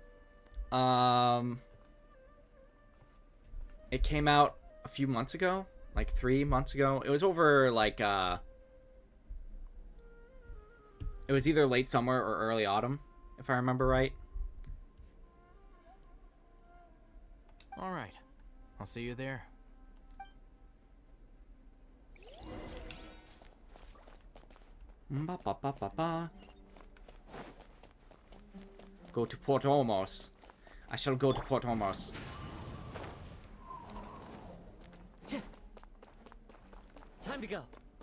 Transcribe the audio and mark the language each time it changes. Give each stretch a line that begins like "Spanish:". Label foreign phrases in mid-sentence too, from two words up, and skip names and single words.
English: It came out a few months ago, like 3 months ago. It was over like it was either late summer or early autumn, if I remember right. All right, I'll see you there. Ba, ba, ba, ba, ba. Go to Port Ormos. I shall go to Port Ormos. Time to go.